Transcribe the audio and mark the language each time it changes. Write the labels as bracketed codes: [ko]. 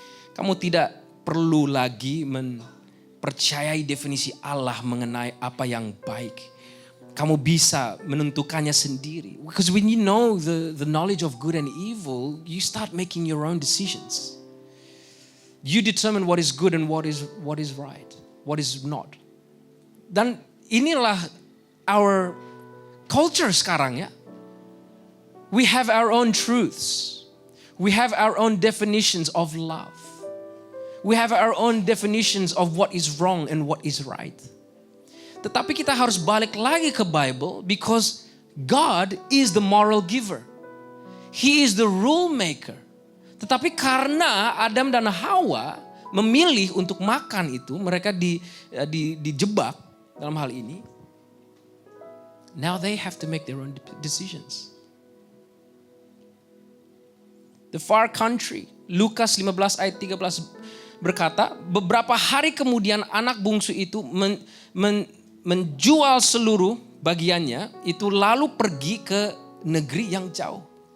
[id] Kamu tidak perlu lagi mempercayai definisi Allah mengenai apa yang baik. Kamu bisa menentukannya sendiri. [en] Because when you know the knowledge of good and evil, you start making your own decisions. You determine what is good and what is right, what is not. [id] Dan inilah [en] our culture [id] sekarang ya. [en] We have our own truths. We have our own definitions of love. We have our own definitions of what is wrong and what is right. [id] Tetapi kita harus balik lagi ke [en] Bible because God is the moral giver. He is the rule maker. [id] Tetapi karena Adam dan Hawa memilih untuk makan itu, mereka dijebak dalam hal ini. [en] Now they have to make their own decisions. The far country, [id] Lukas 15 ayat 13 berkata, beberapa hari kemudian anak bungsu itu menjual seluruh bagiannya, itu lalu pergi ke negeri yang jauh.